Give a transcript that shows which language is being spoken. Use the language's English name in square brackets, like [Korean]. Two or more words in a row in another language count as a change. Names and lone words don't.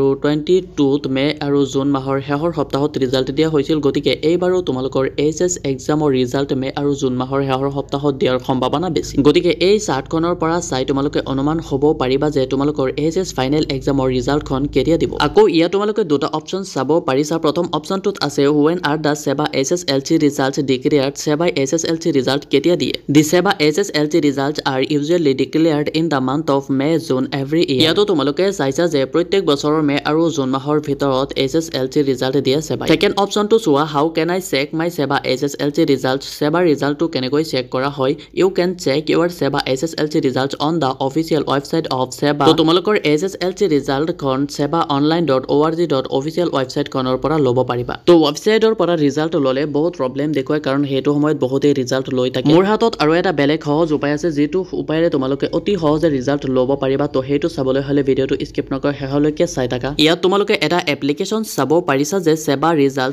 [Assamese] 22 ত মে আৰু জুন মাহৰ শেষৰ সপ্তাহত ৰিজাল্ট দিয়া হৈছিল গতিকে এইবাৰো তোমালোকৰ এইচএছ এক্সামৰ ৰিজাল্ট মে আৰু জুন মাহৰ শেষৰ সপ্তাহত দিয়াৰ সম্ভাৱনা বেছি গতিকে এই চাৰ্টখনৰ পৰা চাই তোমালোকে অনুমান হ'ব পাৰিবা যে তোমালোকৰ এইচএছ ফাইনেল এক্সামৰ ৰিজাল্টখন কেতিয়া দিব আকৌ ইয়া তোমালোকে দুটা অপচন চাব পাৰিছা প্ৰথম অপচনটোত আছে [English] when are the SEBA SSLC results declared [Assamese] SEBA SSLC result কেতিয়া দিয়ে [English] the SEBA SSLC results are usually declared in the month of May June every year [Assamese] ইয়াতো তোমালোকে চাইছা যে প্ৰত্যেক বছৰৰ মে আৰু জুন মাহৰ ভিতৰত SSLC ৰিজাল্ট দিয়ে SEBA সেকেন্ড অপচনটো চোৱা [English] how can I check my SEBA SSLC results [Assamese] SEBA ৰিজাল্টটো কেনেকৈ চেক কৰা হয় [English] you can check your SEBA SSLC results on the official website of SEBA [Assamese] তো তোমালোকৰ SSLC ৰিজাল্ট খন sebaonline.org. [English] official website [Assamese] খনৰ পৰা ল'ব পাৰিবা তো ৱেবছাইটৰ পৰা ৰিজাল্ট ল'লে বহুত প্ৰবলেম দেখুৱায় কাৰণ হেতু সময়ত বহুতে ৰিজাল্ট লৈ থাকে মোৰ হাতত আৰু এটা বেলেগ সহজ উপায় আছে যেটো উপায়েৰে তোমালোকে অতি সহজে ৰিজাল্ট ল'ব পাৰিবা তো হেতু চাবলৈ হলে ভিডিঅটো স্কিপ নকৰা শেষলৈকে চাই থাকা ইয়াত তোমালোকে এটা এপ্লিকেশন চাব পাৰিছা যে SEBA ৰিজাল্ট